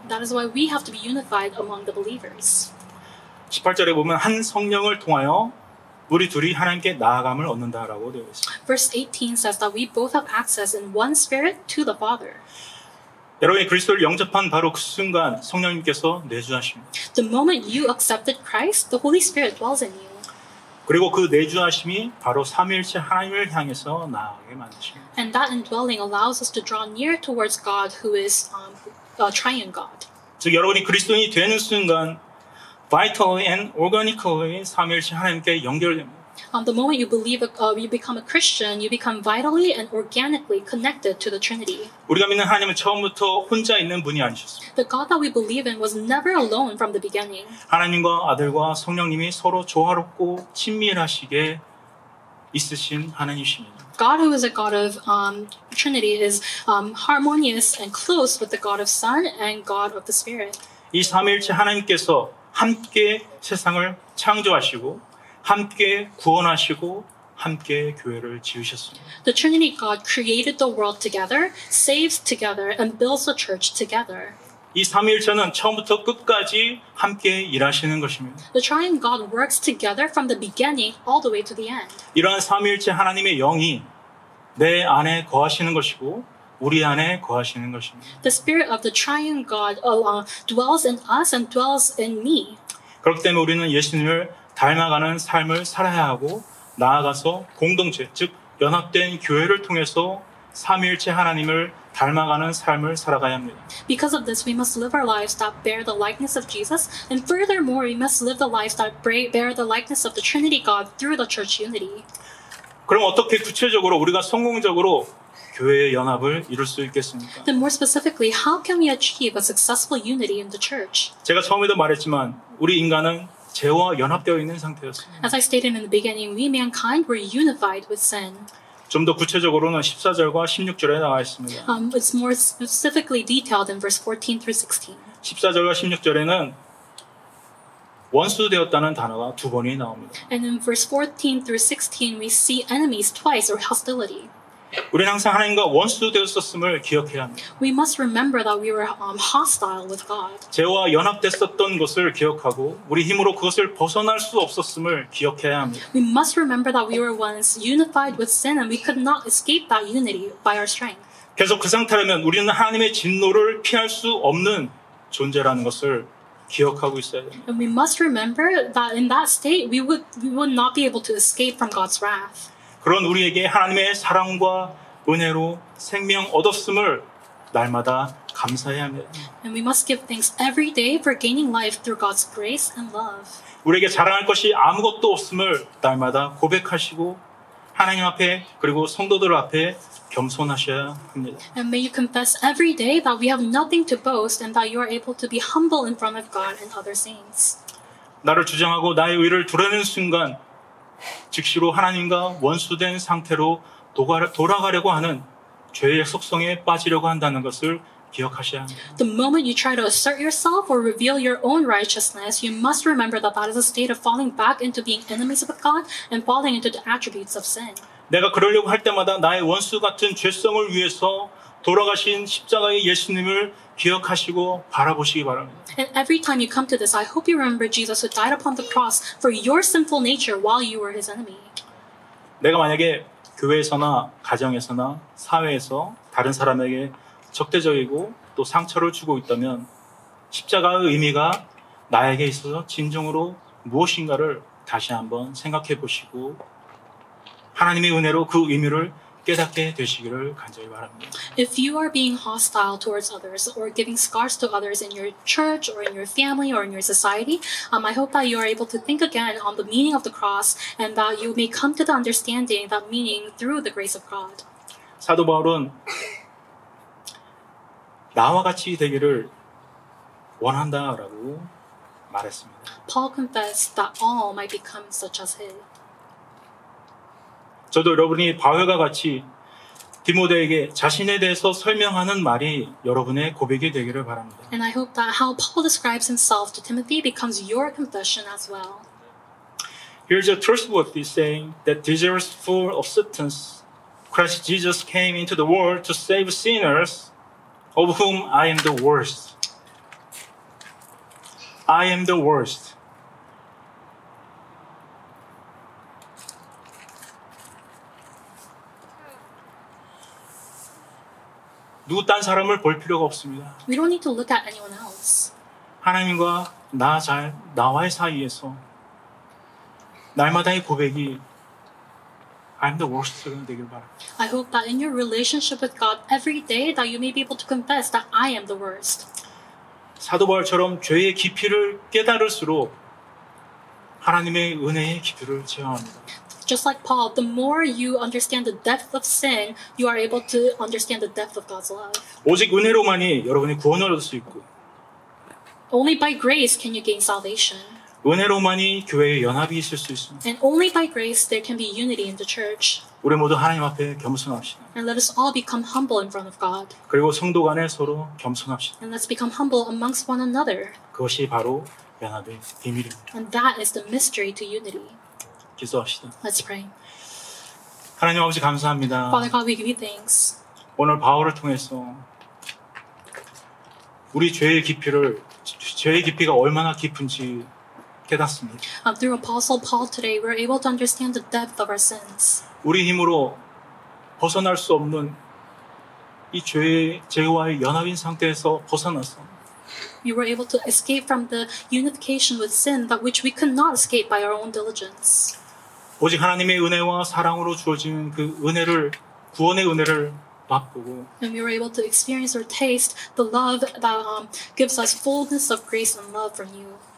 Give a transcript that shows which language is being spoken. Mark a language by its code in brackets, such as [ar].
[en] That is why we have to be unified among the believers. [ko] 18절에 보면 한 성령을 통하여 우리 둘이 하나님께 나아감을 얻는다라고 되어 있습니다. [en] Verse 18 says that we both have access in one spirit to the Father. [ko] 여러분이 그리스도를 영접한 바로 그 순간 성령님께서 내주하십니다. [en] The moment you accepted Christ, the Holy Spirit dwells in you. [ko] 그리고 그 내주하심이 바로 삼위일체 하나님을 향해서 나아가게 만드십니다. [en] And that indwelling allows us to draw near towards God who is a triune God. [ko] 즉 여러분이 그리스도인이 되는 순간 [en] vitally and organically [ko] 삼위일체 하나님께 연결됩니다. [en] The moment you you become a Christian, you become vitally and organically connected to the Trinity. [ko] 우리가 믿는 하나님은 처음부터 혼자 있는 분이 아니셨습니다. [en] The God that we believe in was never alone from the beginning. [ko] 하나님과 아들과 성령님이 서로 조화롭고 친밀하시게 있으신 하나님이십니다. [en] God who is a God of Trinity is harmonious and close with the God of Son and God of the Spirit. [ko] 이 삼위일체 하나님께서 함께 세상을 창조하시고 함께 구원하시고 함께 교회를 지으셨습니다. [en] The Trinity God created the world together, saves together, and builds the church together. [ko] 이 삼위일체는 처음부터 끝까지 함께 일하시는 것입니다. [en] The triune God works together from the beginning all the way to the end. [ko] 이러한 삼위일체 하나님의 영이 내 안에 거하시는 것이고 우리 안에 거하시는 것입니다. [en] The spirit of the triune God dwells in us and dwells in me. [ko] 그렇기 때문에 우리는 예수님을 닮아가는 삶을 살아야 하고 나아가서 공동체, 즉 연합된 교회를 통해서 삼위일체 하나님을 닮아가는 삶을 살아가야 합니다. [en] Because of this, we must live our lives that bear the likeness of Jesus, and furthermore, we must live the lives that bear the likeness of the Trinity God through the church unity. [ko] 그럼 어떻게 구체적으로 우리가 성공적으로 교회의 연합을 이룰 수 있겠습니까? [en] Then more specifically, how can we achieve a successful unity in the church? [ko] 제가 처음에도 말했지만 우리 인간은 죄와 연합되어 있는 상태였습니다. [en] As I stated in the beginning, we mankind were unified with sin. [ko] 좀 더 구체적으로는 14절과 16절에 나와 있습니다. [en] It's more specifically detailed in verse 14 through 16. [ko] 14절과 16절에는 원수되었다는 단어가 두 번이 나옵니다. [en] And in verse 14 through 16, we see enemies twice or hostility. [ko] 우리는 항상 하나님과 원수되었었음을 기억해야 합니다. [en] We must remember that we were hostile with God. [ko] 죄와 연합됐었던 것을 기억하고 우리 힘으로 그것을 벗어날 수 없었음을 기억해야 합니다. [en] We must remember that we were once unified with sin and we could not escape that unity by our strength. [ko] 계속 그 상태라면 우리는 하나님의 진노를 피할 수 없는 존재라는 것을 기억하고 있어야 됩니다. [en] And we must remember that in that state we would not be able to escape from God's wrath. [ko] 그런 우리에게 하나님의 사랑과 은혜로 생명 얻었음을 날마다 감사해야 합니다. [en] And we must give thanks every day for gaining life through God's grace and love. [ko] 우리에게 자랑할 것이 아무것도 없음을 날마다 고백하시고 하나님 앞에 그리고 성도들 앞에 겸손하셔야 합니다. [en] And may you confess every day that we have nothing to boast and that you are able to be humble in front of God and other saints. [ko] 나를 주장하고 나의 의를 드러내는 순간 즉시로 하나님과 원수된 상태로 돌아가려고 하는 죄의 속성에 빠지려고 한다는 것을 기억하셔야 합니다. [en] The moment you try to assert yourself or reveal your own righteousness, you must remember that that is a state of falling back into being enemies of God and falling into the attributes of sin. [ko] 내가 그러려고 할 때마다 나의 원수 같은 죄성을 위해서 돌아가신 십자가의 예수님을 기억하시고 바라보시기 바랍니다. [en] And every time you come to this, I hope you remember Jesus who died upon the cross for your sinful nature while you were his enemy. [ko] 내가 만약에 교회에서나 가정에서나 사회에서 다른 사람에게 적대적이고 또 상처를 주고 있다면 십자가의 의미가 나에게 있어서 진정으로 무엇인가를 다시 한번 생각해 보시고 하나님의 은혜로 그 의미를 깨닫게 되시기를 간절히 바랍니다. [en] If you are being hostile towards others or giving scars to others in your church or in your family or in your society, I hope that you are able to think again on the meaning of the cross and that you may come to the understanding that meaning through the grace of God. [ko] 사도 바울은 나와 같이 되기를 원한다라고 말했습니다. [en] Paul confessed that all might become such as him. [ko] 저도 여러분이 바울과 같이 디모데에게 자신에 대해서 설명하는 말이 여러분의 고백이 되기를 바랍니다. [en] And I hope that how Paul describes himself to Timothy becomes your confession as well. Here's a trustworthy saying that deserves full acceptance. Christ Jesus came into the world to save sinners, of whom I am the worst. I am the worst. [ko] 누구 딴 사람을 볼 필요가 없습니다. [en] We don't need to look at anyone else. [ko] 하나님과 나와의 사이에서 날마다의 고백이 [en] I'm the worst [ko] 가 되길 바랍니다. [en] I hope that in your relationship with God every day that you may be able to confess that I am the worst. [ko] 사도 바울처럼 죄의 깊이를 깨달을수록 하나님의 은혜의 깊이를 체험합니다. [en] Just like Paul, the more you understand the depth of sin, you are able to understand the depth of God's love. [ko] 오직 은혜로만이 여러분이 구원을 얻을 수 있고 [en] Only by grace can you gain salvation. [ko] 은혜로만이 교회에 연합이 있을 수 있습니다. [en] And only by grace there can be unity in the church. [ko] 우리 모두 하나님 앞에 겸손합시다. [en] And let us all become humble in front of God. [ko] 그리고 성도 간에 서로 겸손합시다. [en] And let's become humble amongst one another. [ko] 그것이 바로 연합의 비밀입니다. [en] And that is the mystery to unity. [ko] 기도합시다. [en] Let's pray. [ko] 하나님 아버지 감사합니다. [en] Father God, we give you thanks. [ko] 오늘 바울을 통해서 우리 죄의 깊이가 얼마나 깊은지 깨닫습니다. [en] Through Apostle Paul today, we're able to understand the depth of our sins. [ko] 우리 힘으로 벗어날 수 없는 이 죄와의 연합인 상태에서 벗어나서 [en] We were able to escape from the unification with sin that which we could not escape by our own diligence. [ko] 오직 하나님의 은혜와 사랑으로 주어지는 그 은혜를 구원의 은혜를 맛보고 [en] And we were able to experience or taste the love that gives us fullness of grace and love from you.